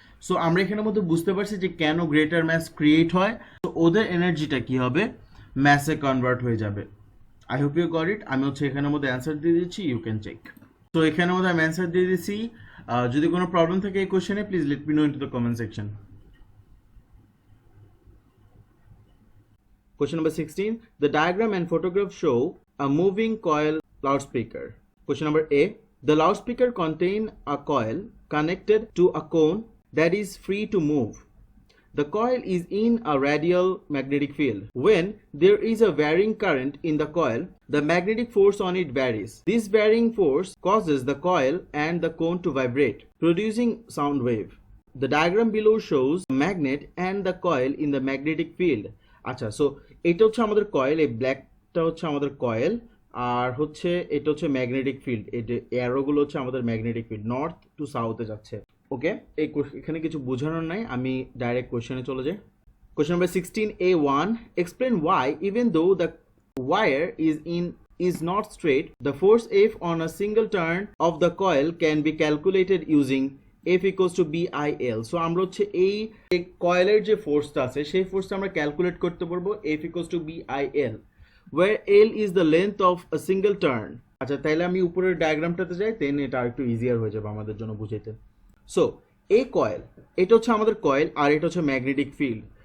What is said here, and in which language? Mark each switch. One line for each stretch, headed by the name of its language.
Bangla: So আমরা এখানের মধ্যে বুঝতে পারছি যে কেন গ্রেটার ম্যাস ক্রিয়েট হয়, তো ওদের এনার্জিটা কি হবে, ম্যাসে কনভার্ট হয়ে যাবে।
English: I hope you got it.
Bangla: আমি হচ্ছে এখানের মধ্যে অ্যান্সার দিয়ে দিচ্ছি,
English: You can check.
Bangla: তো এখানের মধ্যে আমি অ্যান্সার দিয়ে দিচ্ছি। যদি কোনো প্রবলেম থাকে এই কোশ্চেনে,
English: Please let me know in to the comment section. Question number 16. The diagram and photograph show a moving coil loudspeaker. Question number A. The loudspeaker contain a coil connected to a cone that is free to move. The coil is in a radial magnetic field. When there is a varying current in the coil, the magnetic force on it varies. This varying force causes the coil and the cone to vibrate, producing sound wave. The diagram below shows a magnet and the coil in the magnetic field.
Bangla: আচ্ছা, so এটা হচ্ছে আমাদের coil, এই ব্ল্যাকটা হচ্ছে আমাদের coil, আর হচ্ছে এটা হচ্ছে ম্যাগনেটিক ফিল্ড, এটা অ্যারোগুলো হচ্ছে আমাদের ম্যাগনেটিক ফিল্ড, নর্থ টু সাউথে যাচ্ছে। ওকে, এখানে কিছু বোঝানোর নাই, আমি ডাইরেক্ট কোশ্চেনে চলে যাই। Question number 16A1.
English: Explain why even though the wire is not straight, the force F on a single turn of the coil can be calculated using F equals to BIL.
Bangla: So আমরা হচ্ছে এই কয়েলের যে ফোর্সটা আছে সেই ফোর্সটা আমরা calculate করতে পারবো
English: F equals to BIL, where L is the length of a single turn.
Bangla: আচ্ছা, তাইলে আমি উপরের ডায়াগ্রামটাতে যাই, দেন এটা আরেকটু ইজিয়ার হয়ে যাবে আমাদের জন্য বুঝাইতে। সো এই কয়েল, এটা হচ্ছে আমাদের কয়েল, আর এটা হচ্ছে ম্যাগনেটিক ফিল্ড।